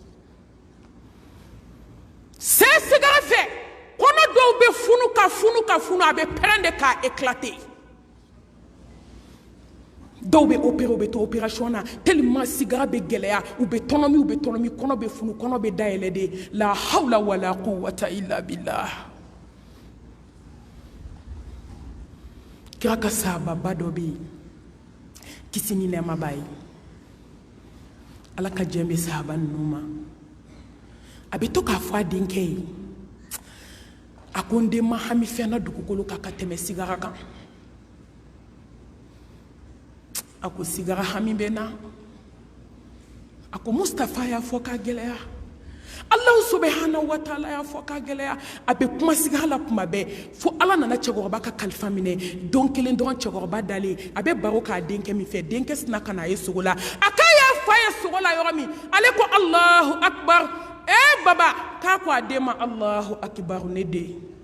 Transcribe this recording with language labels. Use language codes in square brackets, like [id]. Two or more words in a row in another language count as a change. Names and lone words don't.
[bm] saya sigara fɛ kɔnɔ dɔw bɛ funu ka funu a bɛ pɛrɛn de k'a éclater dɔw bɛ opérer u bɛ to opération na tellement sigara bɛ gɛlɛya u bɛ tɔnɔmi kɔnɔ bɛ funu kɔnɔ bɛ dayɛlɛ de [ar] la hawla wala quwwata illa billah [bm] kira ka sahababa dɔ bɛ yen kisi ni nɛɛma b'a ye ala ka jɛn bɛ sahaba ninnu ma a bɛ to k'a fɔ a denkɛ ye a ko n den ma hami fɛn na dugukolo kan ka tɛmɛ sigara kan a ko sigara hami bɛ na a ko Mustafa y'a fɔ k'a gɛlɛya [ar] Allah subhanahu wa ta'ala [bm] y'a fɔ k'a gɛlɛya a bɛ kuma sigara la kuma bɛɛ fo ala nana cɛkɔrɔba ka kalifa minɛ don kelen dɔrɔn cɛkɔrɔba dalen a bɛ baro k'a denkɛ min fɛ denkɛ sina ka na a ye sogo la a k'a y'a fa ye sogo la yɔrɔ min ale ko [ar] Allahu akbar [bm] baba k'a ko a den ma [ar] Allahu akbar [bm] ne den